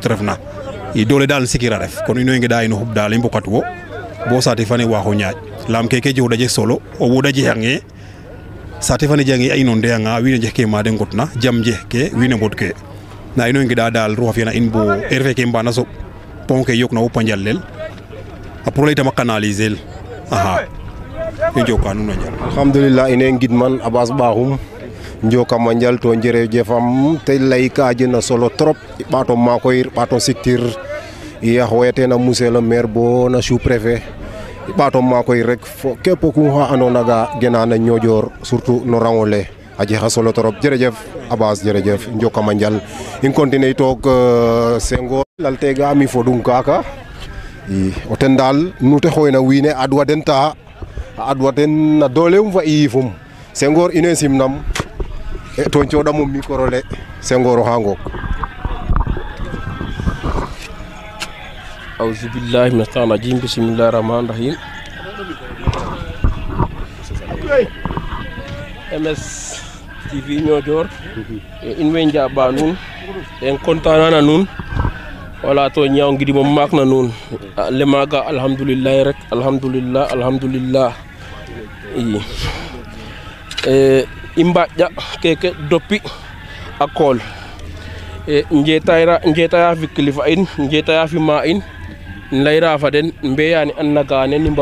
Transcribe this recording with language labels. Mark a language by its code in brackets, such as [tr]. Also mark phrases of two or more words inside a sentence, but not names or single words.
[srr] trefna i dole dal sikira ref kono ino ngida ino hub dal mbokatu wo bo saate fane waxo ñaaj lam keke jow daje solo o woda je hange saate fane jangi ay non de nga wi ne ke ma de ngotna jam je ke wi ne bot ke na ino ngida dal ro fiana in bo rv ke mbana so pon ke yok na o panjallel pour lay tama canaliser i njoka nuun a njal alhamdulillah ine ngidman Abbas Bakhoum njoka manjal to jerejefam te lay ka jena solo trop i ɓaato makoyir ɓaato siktir i a xooyatena [fr] monsieur le maire [srr] bo na [fr] sous préfet [srr] i ɓaato makoyir rek fo kep ku xa andoona ga gena na Niodior surtout no rango le a jexa solo trop jerejef Abbas jerejef njoka manjal i continuer toog Senghor laltega mi fodung kaka i o ten dal nu te xooyna wiin we adwa den ta a adwa ten na doolewum fa yiifum Senghor ine simnam to coɗamum micro le Senghor oxa ngoog [ar] أعوذ بالله من الشيطان الرجيم بسم الله الرحمن الرحيم [srr] MS TV Niodior in way njaɓa nuun [fr] en content [srr] na nuun wala to ñaaw ngidimo maak na nuun le maaga alhamdulillah rek alhamdulillah i mbaƴƴa keke doppi a kool njetaya fi kilifa in njetaya fi ma in layra fa den mbeyani an naga ne ni